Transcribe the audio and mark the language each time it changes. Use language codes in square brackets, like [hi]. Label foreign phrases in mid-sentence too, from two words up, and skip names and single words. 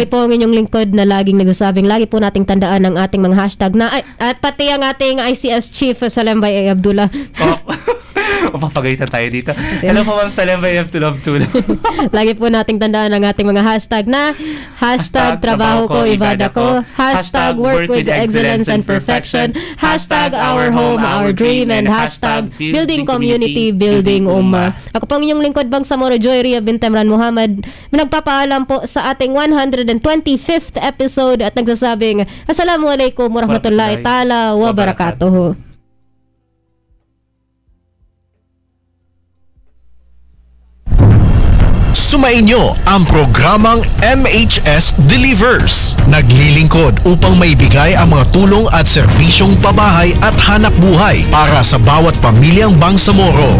[tl] po ang inyong lingkod na laging nagsasabing lagi po nating tandaan ang ating mga hashtag na at pati ang ating ICS Chief Salembay A. Abdullah. Papagalitan tayo dito. Hello po, Ma'am Salembay Abdullah. Lagi po nating tandaan ang ating mga hashtag na hashtag trabaho ko, ibada ko, [en] hashtag work with excellence and perfection, hashtag our home, our dream, and hashtag building community, building ummah. [tl] Ako po ang inyong lingkod Bangsamoro Joy Ria bint Emran Muhammad. Nagpapaalam po sa ating 125th episode at nagsasabing [ar] السلام عليكم ورحمة الله تعالى وبركاته. [tl] Sumainyo ang programang MHS Delivers. Naglilingkod upang maibigay ang mga tulong at serbisyong pabahay at hanap buhay para sa bawat pamilyang Bangsamoro.